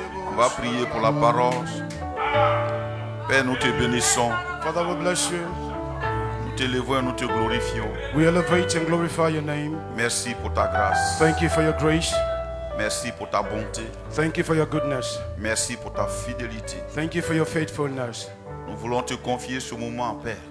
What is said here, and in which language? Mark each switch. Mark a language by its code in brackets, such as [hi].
[fr] On va prier pour la parole. Père, nous te bénissons. [en] Father, we bless you. [fr] Nous t'élevons et nous te glorifions. [en] We elevate and glorify your name. [fr] Merci pour ta grâce. [en] Thank you for your grace. [fr] Merci pour ta bonté. [en] Thank you for your goodness. [fr] Merci pour ta fidélité. [en] Thank you for your faithfulness. [fr] Nous voulons te confier ce moment, Père.